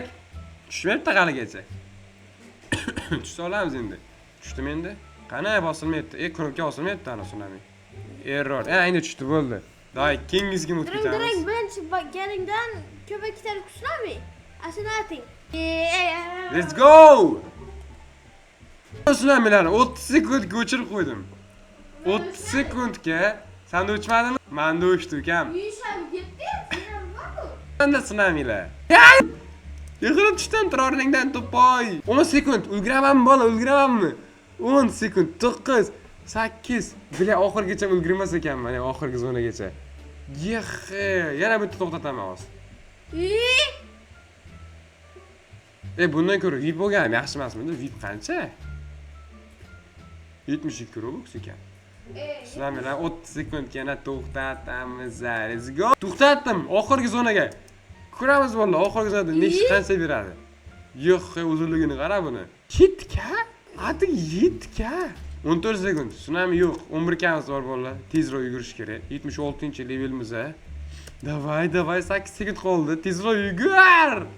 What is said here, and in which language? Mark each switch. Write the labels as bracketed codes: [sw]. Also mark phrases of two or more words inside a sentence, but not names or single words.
[uz] Tushmayapti haligacha. Tushsa olamiz endi. Tushdimi endi? Qana bosilmayapti. Knopka bosilmayapti ana tsunami. Error. Endi tushdi bo'ldi. Davay, kengizga o'tib ketamiz. Direkt birinchi galingdan ko'payib ketadi tsunami. Ashinating. [en] Let's go! [uz] Tsunamilarni 30 sekundga o'chirib qo'ydim. 30 sekundga sanda o'chmadimi? Menda o'chdi ukam. Menda tsunamilar. Yiqilib tushdim o'rningdan to'poy. 10 sekund. Ulguramanmi bola, ulguramanmi? 10 sekund, 9, 8. Bila oxirgacha ulgurmas ekanman, oxirgi zonagacha. Yana bitta to'xtataman hozir. Bundan ko'ra VIP bo'lganim yaxshi emasmidi? VIP qancha? 72 Robux ekan. Sizlar bilan 30 sekund yana to'xtatamiz. [en] Let's go. [uz] To'xtatdim oxirgi zonaga. Ko'ramiz vallahi oxirgi zonada nechi qancha beradi. Yo'q, uzunligini qara buni. 7 ka? Atiq 7 ka. 14 sekund. Tsunami yo'q. 11 kamiz bor vallahi. Tezroq yugurish kerak. 76-levelmiz a. Davay 8 sekund qoldi. Tezroq yugur.